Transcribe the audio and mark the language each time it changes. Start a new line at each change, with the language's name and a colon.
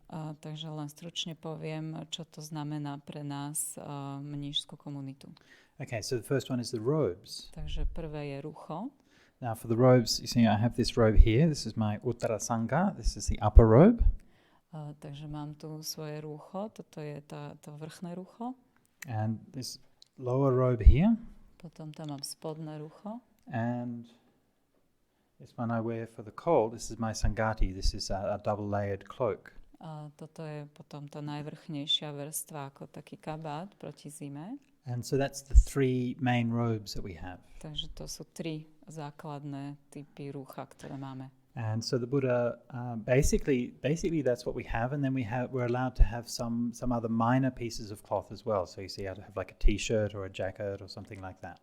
Slovak: Takže len stručne poviem, čo to znamená pre nás mníšskú komunitu.
English: Okay, so the first one is the robes.
Slovak: Takže prvé je rucho.
English: Now for the robes, you see I have this robe here. This is my uttara sanga. This is the upper robe.
Slovak: Takže mám tu svoje rúcho, toto je to vrchné rúcho.
English: And this lower robe here.
Slovak: Potom tam mám spodné rúcho.
English: And this one I wear for the cold. This is my sangati. This is a double layered cloak.
Slovak: A toto je potom tá najvrchnejšia vrstva, ako taký kabát proti zime.
English: And so that's the three main robes that we have.
Slovak: Takže to sú 3 základné typy rúcha, ktoré máme.
English: And so the Buddha, basically that's what we have, and then we're allowed to have some other minor pieces of cloth as well. So you see how to have like a t-shirt or a jacket or something like that.